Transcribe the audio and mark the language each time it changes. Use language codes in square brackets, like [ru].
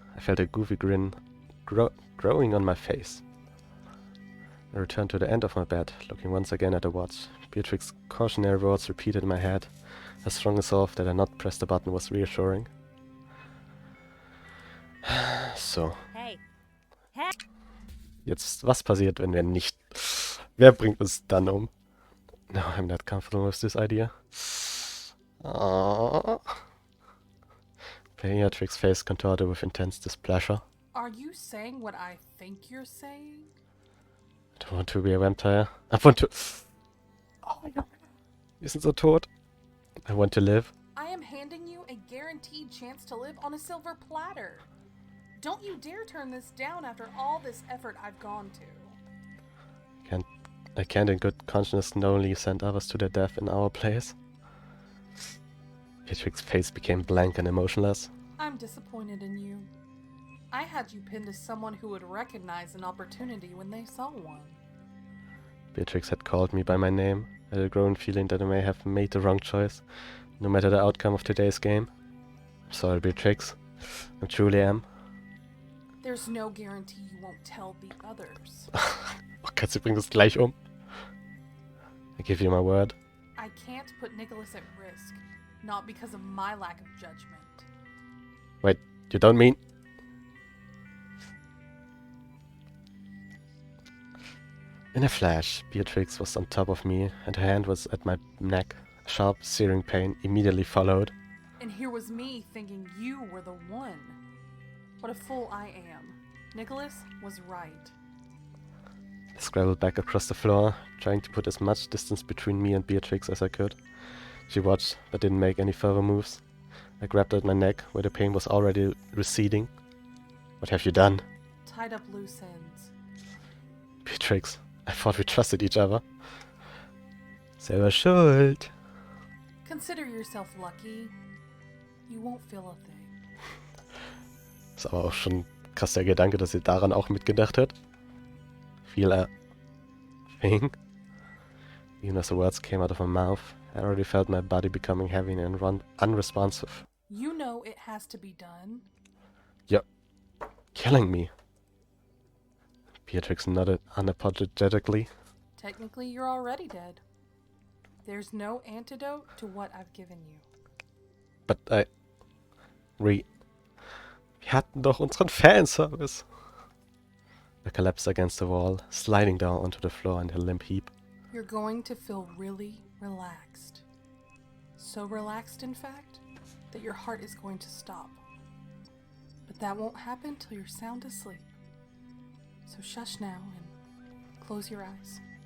[en] I felt a goofy grin growing on my face. I returned to the end of my bed, looking once again at the watch. Beatrix's cautionary words repeated in my head. A strong resolve that I not press the button was reassuring. So. Hey. Hey. [de] Jetzt, was passiert, wenn wir nicht... Wer bringt uns dann um? [en] No, I'm not comfortable with this idea. Aww. Beatrix's face contorted with intense displeasure. Are you saying what I think you're saying? I don't want to be a vampire. I want to... [de] Oh mein Gott. Wir sind so tot. [en] I want to live. I am handing you a guaranteed chance to live on a silver platter. Don't you dare turn this down after all this effort I've gone to. I can't in good conscience knowingly send others to their death in our place. Beatrix's face became blank and emotionless. I'm disappointed in you. I had you pinned as someone who would recognize an opportunity when they saw one. Beatrix had called me by my name. I had a growing feeling that I may have made the wrong choice, no matter the outcome of today's game. I'm sorry, Beatrix. I truly am. There's no guarantee you won't tell the others. [de] Oh Gott, sie bringt es gleich um. [en] I give you my word. I can't put Nicholas at risk, not because of my lack of judgment. Wait, you don't mean... In a flash, Beatrix was on top of me, and her hand was at my neck. A sharp, searing pain immediately followed. And here was me thinking you were the one. What a fool I am. Nicholas was right. I scrabbled back across the floor, trying to put as much distance between me and Beatrix as I could. She watched, but didn't make any further moves. I grabbed at my neck, where the pain was already receding. What have you done? Tied up loose ends. Beatrix, I thought we trusted each other. [de] Selber schuld. [en] Consider yourself lucky. You won't feel a thing. [de] Ist aber auch schon krass der Gedanke, dass sie daran auch mitgedacht hat. [en] Feel a thing. Even as the words came out of my mouth, I already felt my body becoming heavy and unresponsive. You know it has to be done. You're killing me. Beatrix nodded unapologetically. Technically, you're already dead. There's no antidote to what I've given you. [de] But wir hatten doch unseren Fanservice. [en] I collapsed against the wall, sliding down onto the floor in a limp heap. You're going to feel really relaxed. So relaxed, in fact, that your heart is going to stop. But that won't happen till you're sound asleep. So shush now and close your eyes.